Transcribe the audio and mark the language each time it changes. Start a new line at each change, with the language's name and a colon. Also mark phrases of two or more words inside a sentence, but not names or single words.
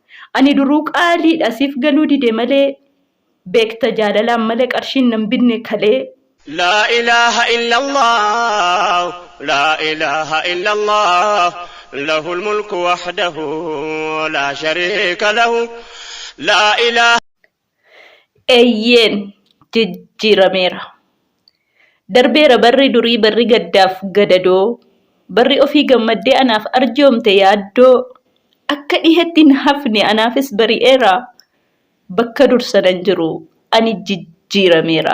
Oromo: Ani duruu qaaliidha siif galuu dide malee beekta jaalalaan malee qarshiin nan binne kalee.
Arabic: لا إله إلا الله لا إله إلا الله له الملك وحده لا شريك له لا إله.
Oromo: Eeyyeen jijjiirameera. Darbeera barri durii barri gaddaaf gadadoo, barri ofii gammaddee anaaf arjoomte yaaddoo, akka dhihetti hin hafne anaafis bari'eera. Bakka dursanan jiru ani jijjiirameera.